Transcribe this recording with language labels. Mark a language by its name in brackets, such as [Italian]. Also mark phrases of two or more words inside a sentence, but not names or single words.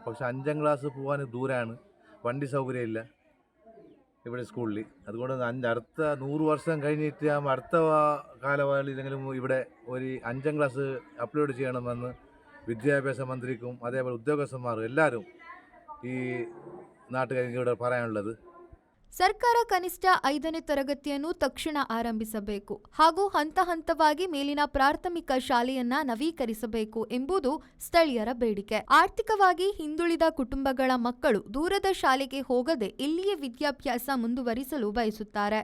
[Malayalam] പക്ഷേ 5ാം ക്ലാസ് പോകാൻ ദൂരമാണ്, വണ്ടി സൗകര്യമില്ല ഇവിടെ സ്കൂളിൽ. അതുകൊണ്ട് അടുത്ത 100 വർഷം കഴിഞ്ഞിട്ട് അടുത്ത കാലയളവിലെങ്കിലും ഇവിടെ ഒരു 5ാം ക്ലാസ് അപ്ലോഡ് ചെയ്യണമെന്ന് വിദ്യാഭ്യാസ മന്ത്രിക്കും അതേപോലെ ഉദ്യോഗസ്ഥന്മാരും എല്ലാവരും ഈ നാട്ടുകാർക്ക് ഇവിടെ പറയാനുള്ളത്. [Kannada] ಸರ್ಕಾರ ಕನಿಷ್ಠ 5ನೇ ತರಗತಿಯನ್ನು ತಕ್ಷಣ ಆರಂಭಿಸಬೇಕು ಹಾಗೂ ಹಂತ ಹಂತವಾಗಿ ಮೇಲಿನ ಪ್ರಾಥಮಿಕ ಶಾಲೆಯನ್ನ ನವೀಕರಿಸಬೇಕು ಎಂಬುದು ಸ್ಥಳೀಯರ ಬೇಡಿಕೆ. ಆರ್ಥಿಕವಾಗಿ ಹಿಂದುಳಿದ ಕುಟುಂಬಗಳ ಮಕ್ಕಳು ದೂರದ ಶಾಲೆಗೆ ಹೋಗದೆ ಇಲ್ಲಿಯೇ ವಿದ್ಯಾಭ್ಯಾಸ ಮುಂದುವರಿಸಲು ಬಯಸುತ್ತಾರೆ.